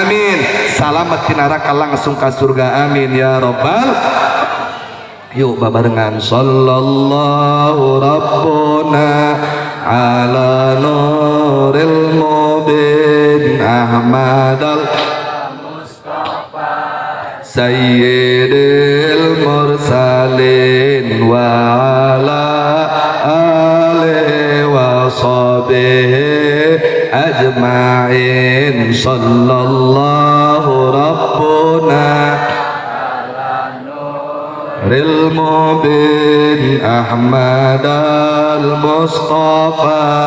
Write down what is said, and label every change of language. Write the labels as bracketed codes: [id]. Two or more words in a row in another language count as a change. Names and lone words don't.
[su] Amin. Salamet tina neraka langsung ka surga. [ar] آمين يا ربّ. [su] Yuk babarengan [ar] صلى الله ربنا على نور المبين أحمد سيد المرسلين وعلى آله وصحبه أجمعين صلى الله ربنا ر المبين أحمد المصطفى